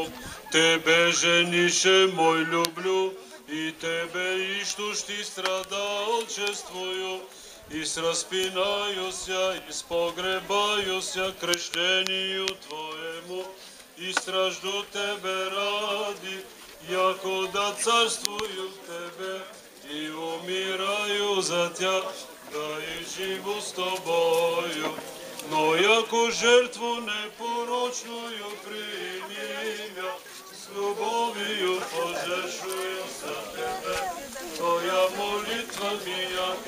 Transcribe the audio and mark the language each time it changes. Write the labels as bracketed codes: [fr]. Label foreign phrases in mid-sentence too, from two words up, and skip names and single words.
[cu] Тебе, женише мой, люблю, и Тебе, ищущ ти страдалчествую, и распинаюся, и спогребаюся крещению Твоему, и стражду Тебе ради, яко да царствую в Тебе и умираю за Тях, да и живу с Тобою. Но яко жертву непорочную прими мя, с любовью пожертвую за Тебе, Твоя молитва ми